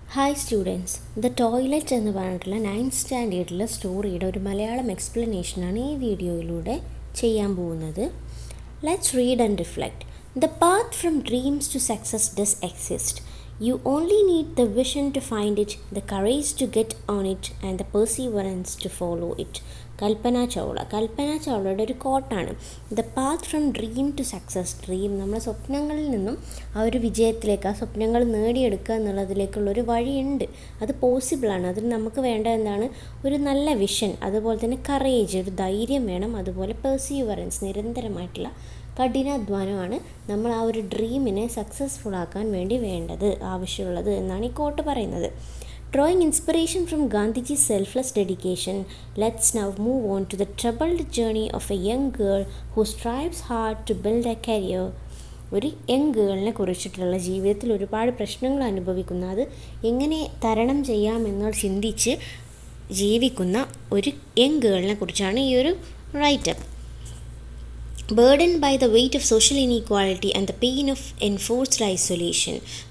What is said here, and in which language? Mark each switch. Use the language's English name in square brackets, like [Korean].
[Malayalam] Hi students, the toilet എന്ന് പറഞ്ഞിട്ടുള്ള 9th സ്റ്റാൻഡേർഡിലെ സ്റ്റോറിയുടെ ഒരു മലയാളം എക്സ്പ്ലനേഷനാണ് ഈ വീഡിയോയിലൂടെ ചെയ്യാൻ പോകുന്നത്. [English] Let's read and reflect. The path from dreams to success does exist. You only need the vision to find it, the courage to get on it, and the perseverance to follow it. [Malayalam] കൽപ്പന ചൗളയുടെ ഒരു കോട്ടാണ്. The path from dream to success. Dream നമ്മുടെ സ്വപ്നങ്ങളിൽ നിന്നും ആ ഒരു വിജയത്തിലേക്ക്, ആ സ്വപ്നങ്ങൾ നേടിയെടുക്കുക എന്നുള്ളതിലേക്കുള്ളൊരു വഴിയുണ്ട്. അത് പോസിബിളാണ്. അതിന് നമുക്ക് വേണ്ട എന്താണ്? ഒരു നല്ല വിഷൻ, അതുപോലെ തന്നെ കറേജ്, ഒരു ധൈര്യം വേണം. അതുപോലെ പെർസീവറൻസ്, നിരന്തരമായിട്ടുള്ള കഠിനാധ്വാനമാണ് നമ്മൾ ആ ഒരു ഡ്രീമിനെ സക്സസ്ഫുൾ ആക്കാൻ വേണ്ടി വേണ്ടത്, ആവശ്യമുള്ളത് എന്നാണ് ഈ കോട്ട് പറയുന്നത്. [English] Drawing inspiration from Gandhiji's selfless dedication, let's now move on to the troubled journey of a young girl who strives hard to build a career. [Malayalam] ഒരു യങ് ഗേളിനെ കുറിച്ചിട്ടുള്ള ജീവിതത്തിൽ ഒരുപാട് പ്രശ്നങ്ങൾ അനുഭവിക്കുന്ന, അത് എങ്ങനെ തരണം ചെയ്യാമെന്ന് ചിന്തിച്ച് ജീവിക്കുന്ന ഒരു യങ് ഗേളിനെ കുറിച്ചാണ് ഈ ഒരു writeup. [English] Burdened by the weight of social inequality and the pain of enforced isolation.